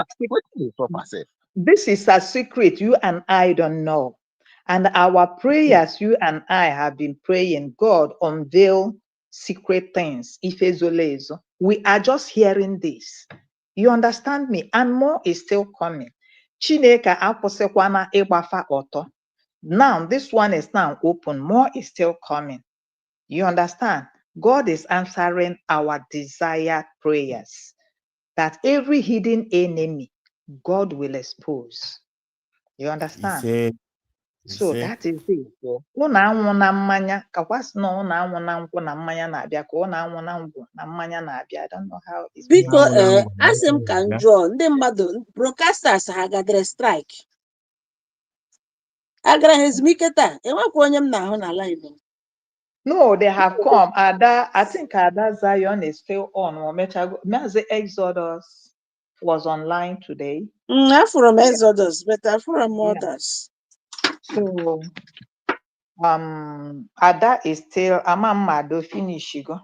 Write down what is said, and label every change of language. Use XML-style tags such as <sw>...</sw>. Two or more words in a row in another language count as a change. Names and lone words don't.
<en>This is a secret you and I don't know. And our prayers, you and I have been praying, God, unveil secret things. We are just hearing this. You understand me? And more is still coming.</en> <ig>Chineke akwụsịkwana ịgbafa ọtọ.</ig> <en>Now, this one is now open. More is still coming. You understand? God is answering our desired prayers. That every hidden enemy, God will expose. You understand? So that is it.</en> <ig>Ụnụ anwụ na mmanya kakwasị na ụnụ anwụ na nkwụ na mmanya na-abịa ka ụnụ anwụ na ngwụ na mmanya na-abịa.</ig> <en>I don't know how it's</en> <ig>biko asị m ka m jụọ ndị mmadụ broadcasters ha gadere strike agara ha ezumike taa enwekwa onye m na-ahụ na live.</ig> <en>No, they have come. I think Ada Zion is still on. Mazi Exodus was online today. Not from Exodus, but from others. So Ada is still Amamado finish go.</en>